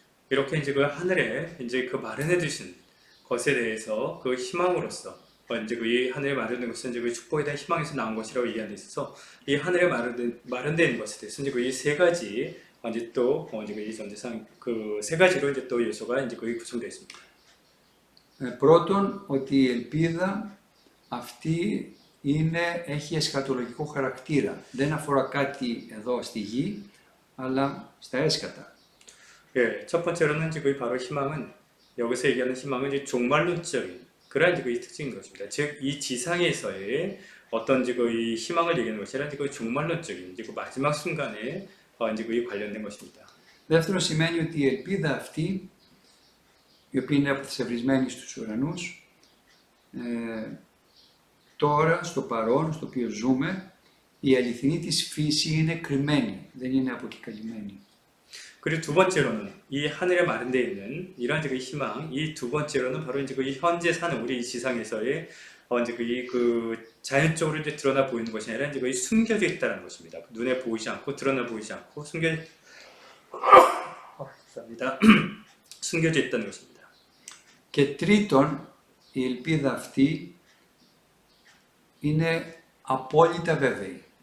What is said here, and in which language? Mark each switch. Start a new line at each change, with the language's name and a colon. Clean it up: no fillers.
Korean: 이렇게 이제 그 하늘에 이제 그 마련해 두신 것에 대해서 그 희망으로서 이제 그 하늘에 마련된 것은 이제 그 축복에 대한 희망에서 나온 것이라고 얘기하는 데 있어서 이 하늘에 마련된 것에 대해서 이제 그 이 세 가지 이제 또 이제 그 이 전제상 그 세 가지로 이제 또 요소가 이제 거의 구성되어 있습니다.
Greek: Πρώτον, ότι η ελπίδα αυτή έχει εσχατολογικό χαρακτήρα. Δεν αφορά κάτι εδώ στη γη, αλλά στα έσκατα.
Korean: 예, 첫 번째로는 이제 그 바로 희망은 여기서 얘기하는 희망은 이제 종말론적인 그러한 이제 그 특징인 것입니다. 즉, 이 지상에서의 어떤 이제 그 희망을 얘기하는 것이 아니라 그 종말론적인 이제 그 마지막 순간에 이제 그 관련된 것입니다.
Greek: Δεύτερον, σημαίνει ότι η ελπίδα αυτή, η οποία είναι αποθυσαυρισμένη στους ουρανούς, τώρα, στο παρόν, στο οποίο ζούμε, η αληθινή της φύση είναι κρυμμένη, δεν είναι αποκεκαλυμμένη.
Korean: 그리고 두 번째로는 이 하늘에 마련되어 있는 이러한 그 희망, 이 두 번째로는 바로 이제 그 현재 사는 우리 이 지상에서의 이제 그 자연적으로 이제 드러나 보이는 것이 아니라 이제 거의 숨겨져 있다는 것입니다. 눈에 보이지 않고 드러나 보이지 않고 감사합니다. 숨겨져 있다는 것입니다.
Greek: Και τρίτον, η ελπίδα αυτή είναι απόλυτα βέβαιη.